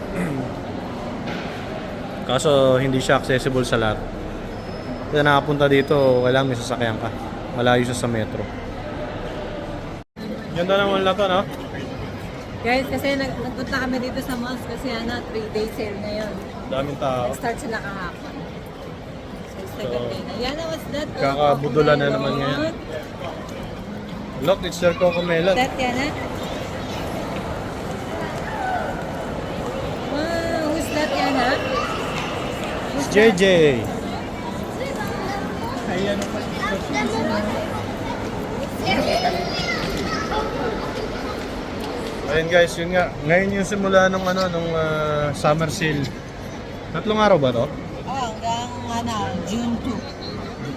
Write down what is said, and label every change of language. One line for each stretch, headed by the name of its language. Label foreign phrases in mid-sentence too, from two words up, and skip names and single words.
Filipino: Kaso hindi siya accessible sa lahat. Kaya nakapunta dito, kailangan may sasakyan ka. Malayo siya sa metro. Ganda ng mall na to, no? Guys, kasi nagpunta kami dito sa malls kasi
English: 3-day sale
Filipino: ngayon. Daming tao. Nag-start sila kahapon. So, second day na. Yana,
English: what's that?
Filipino: Kakabudula na naman ngayon.
English: Look, it's your Cocomelon. That, Yana? Wow, who's that, Yana? It's JJ. Ayan pa.
Filipino: Ayun guys, yun nga. Ngayon yung simula nung
English: summer sale.
Filipino: 3 araw ba to? Hanggang June 2.